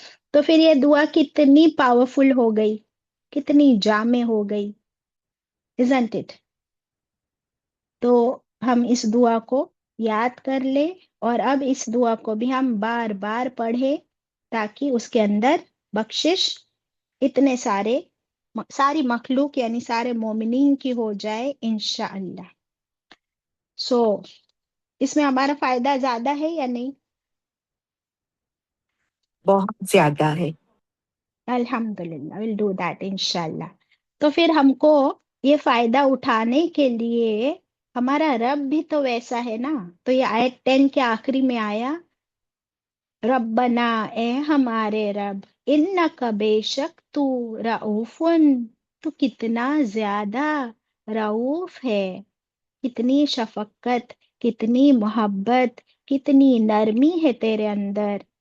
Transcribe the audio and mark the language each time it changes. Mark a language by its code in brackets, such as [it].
[ur] تو پھر یہ دعا کتنی پاورفل ہو گئی، کتنی جامع ہو گئی، [en] isn't it؟ [ur] تو ہم اس دعا کو یاد کر لیں اور اب اس دعا کو بھی ہم بار بار پڑھیں تاکہ اس کے اندر بخشش اتنے ساری مخلوق یعنی سارے مومنین کی ہو جائے انشاءاللہ. سو اس میں ہمارا فائدہ زیادہ ہے یا نہیں؟ بہت زیادہ ہے. [en] الحمدللہ، we'll do that انشاءاللہ. [ur] تو پھر ہم کو یہ فائدہ اٹھانے کے لیے ہمارا رب بھی تو ویسا ہے نا. تو یہ آیت 10 کے آخری میں آیا، ربنا، اے ہمارے رب، انک، بے شک تو، رعوفن، تو کتنا زیادہ رعوف ہے، کتنی شفقت، کتنی محبت، کتنی نرمی ہے تیرے اندر.